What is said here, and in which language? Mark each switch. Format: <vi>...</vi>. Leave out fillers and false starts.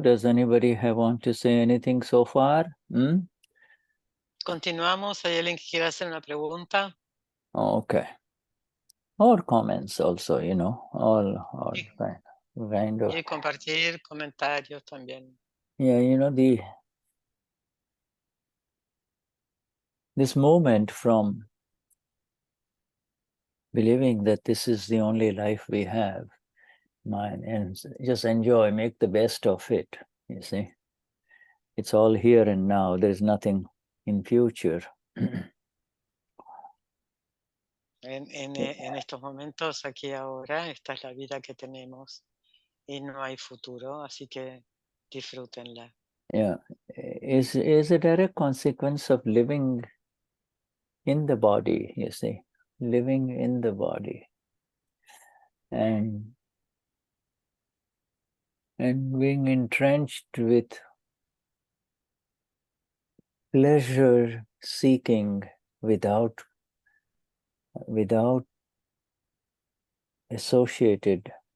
<en>Does anybody want to say anything so far?</en> <es>Continuamos. ¿Hay alguien que quiera hacer una pregunta?</es> <en>Okay. Or comments also, all kind of.</en> <es>Y compartir comentarios también.</es> <en>Yeah, this movement from believing that this is the only life we have, and just enjoy, make the best of it, you see. It's all here and now. There's nothing in future.</en> <es>En estos momentos, aquí y ahora, esta es la vida que tenemos y no hay futuro, así que disfrútenla.</es> <en>Yeah, is a direct consequence of living in the body, you see, living in the body. And being entrenched with pleasure seeking without associated</en>